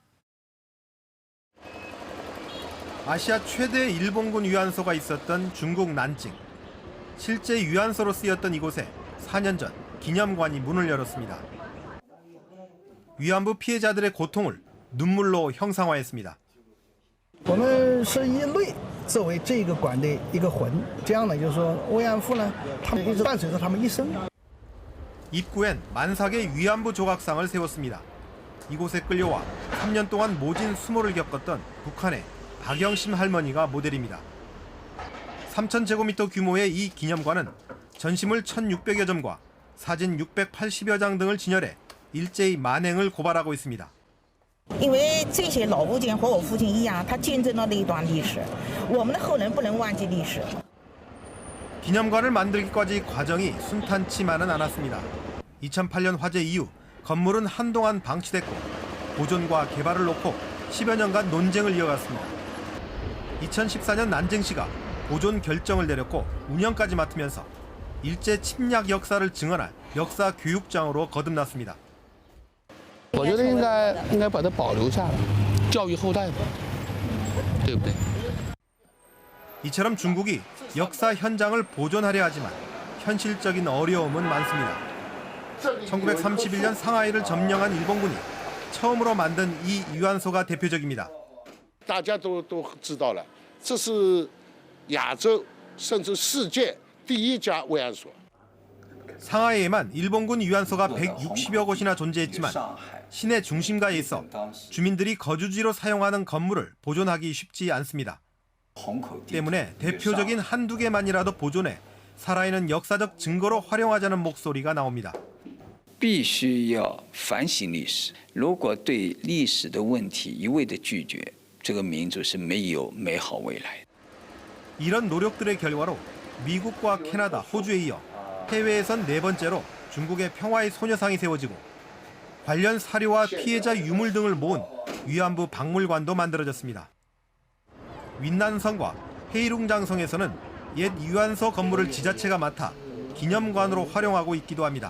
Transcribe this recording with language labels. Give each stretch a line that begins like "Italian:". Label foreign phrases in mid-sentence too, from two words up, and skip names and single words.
Korean: 아시아 최대 일본군 위안소가 있었던 중국 난징. 실제 위안소로 쓰였던 이곳에 4년 전 기념관이 문을 열었습니다. 위안부 피해자들의 고통을 눈물로 형상화했습니다.
Chinese: 我们是以泪作为这个馆的一个魂，这样呢，就是说慰安妇呢，他们一直伴随着他们一生。
Korean: 입구엔 만삭의 위안부 조각상을 세웠습니다. 이곳에 끌려와 3년 동안 모진 수모를 겪었던 북한의 박영심 할머니가 모델입니다. 3,000제곱미터 규모의 이 기념관은 전시물 1,600여 점과 사진 680여 장 등을 진열해 일제히 만행을 고발하고 있습니다.
Chinese: 因为这些老物件和我父亲一样，他见证了那一段历史，我们的后人不能忘记历史。
Korean: 기념관을 만들기까지 과정이 순탄치만은 않았습니다. 2008년 화재 이후 건물은 한동안 방치됐고 보존과 개발을 놓고 10여 년간 논쟁을 이어갔습니다. 2014년 난징시가 보존 결정을 내렸고 운영까지 맡으면서 일제 침략 역사를 증언할 역사 교육장으로 거듭났습니다.
Chinese: 我觉得应该把它保留下来，教育后代嘛，对不对？
Korean: 이처럼 중국이 역사 현장을 보존하려 하지만 현실적인 어려움은 많습니다. 1931년 상하이를 점령한 일본군이 처음으로 만든 이 위안소가 대표적입니다.
Chinese: 大家都知道了，这是亚洲甚至世界第一家慰安所。
Korean: 상하이에만 일본군 위안소가 160여 곳이나 존재했지만 시내 중심가에 있어 주민들이 거주지로 사용하는 건물을 보존하기 쉽지 않습니다. 때문에 대표적인 한두 개만이라도 보존해 살아있는 역사적 증거로 활용하자는 목소리가 나옵니다.
Chinese: 必须要反省历史。如果对历史的问题一味的拒绝，这个民族是没有美好未来。
Korean: 이런 노력들의 결과로 미국과 캐나다, 호주에 이어 해외에선 4번째로 중국의 평화의 소녀상이 세워지고 관련 사료와 피해자 유물 등을 모은 위안부 박물관도 만들어졌습니다. 윈난성과 헤이룽장성에서는 옛 위안소 건물을 지자체가 맡아 기념관으로 활용하고 있기도 합니다.